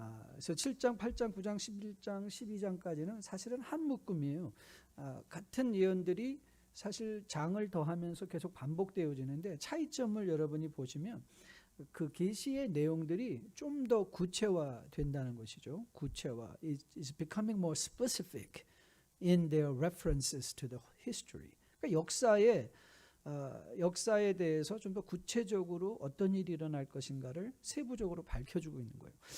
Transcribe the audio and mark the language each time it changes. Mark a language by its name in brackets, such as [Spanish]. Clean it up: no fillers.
[Korean] 그래서 7장, 8장, 9장, 11장, 12장까지는 사실은 한 묶음이에요. 같은 예언들이 사실 장을 더하면서 계속 반복되어지는데 차이점을 여러분이 보시면 그 계시의 내용들이 좀 더 구체화된다는 것이죠. 구체화. [English] It's becoming more specific in their references to the history. [Korean] 그러니까 역사에 대해서 좀 더 구체적으로 어떤 일이 일어날 것인가를 세부적으로 밝혀주고 있는 거예요.